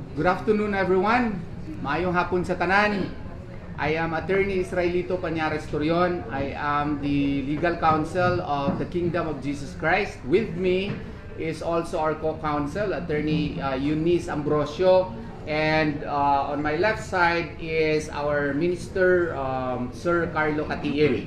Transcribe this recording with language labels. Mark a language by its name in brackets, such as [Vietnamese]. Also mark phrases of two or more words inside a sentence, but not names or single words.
[English] Good afternoon, everyone. [Cebuano] Maayong hapon sa tanan. [English] I am Attorney Israelito Pañares Torion. I am the legal counsel of the Kingdom of Jesus Christ. With me is also our co-counsel, Attorney Eunice Ambrosio. And on my left side is our Minister, Sir Carlo Catiel.